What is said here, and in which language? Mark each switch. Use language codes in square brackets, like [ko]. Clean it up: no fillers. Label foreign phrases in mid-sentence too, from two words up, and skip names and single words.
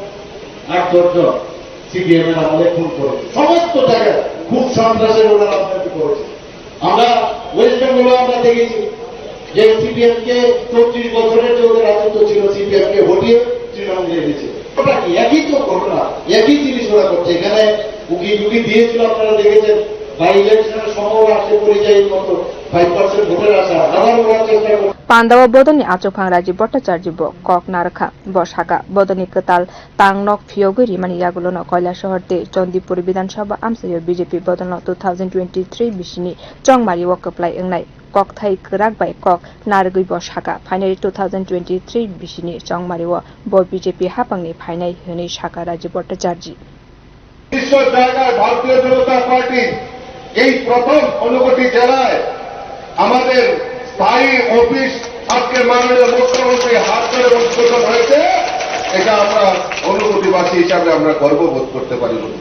[bn] 8-10 জন সিপিএম এর আমলে খুন করেছে সমস্ত জায়গায় খুব সন্ত্রাসের ওরা রাজনীতি করেছে আমরা ওয়েস্ট বেঙ্গলে আমরা দেখেছি যে সিপিএম কে 34 বছরের যে ওদের রাজত্ব ছিল সিপিএম কে হটিয়ে তৃণমূলে এনেছে ওটা কি একই তো ঘটনা একই জিনিস ওরা করছে এখানে উকি ঝুঁকি দিয়েছিল আপনারা দেখেছেন বাই ইলেকশনের সময় আসে পরিযায়ী মতো 5% ভোটের আশা আবার ওরা চেষ্টা করে [trp] पांडव बदनी आचकफां राजीव भट्टाचार्य कक नारखा बसाका बदनी कताल तांगनक फियोगै रिमानि यागुलो न कैलाशहरते चंदीपुर विधानसभा आमसायो बीजेपी बदल 2023 बिसिनि चंगमारी वकपलाय एंनाय कक थाई कराक बाय कक नारगै बसाका फाइनाली 2023 बिसिनि चंगमारी व बीजेपी हापांनि फाइनाय हनै शाखा राजीव भट्टाचार्य [bn] বিশ্ব জায়গায় ভারতীয় জনতা পার্টি এই প্রথম অনুকূটি জেলায় আমাদের স্থায়ী অফিস আজকে মাননীয় মুখ্যমন্ত্রী হাত ধরে উদ্বোধন হয়েছে এটা আমরা অনুভূতিবাসী হিসাবে আমরা গর্ববোধ করতে পারি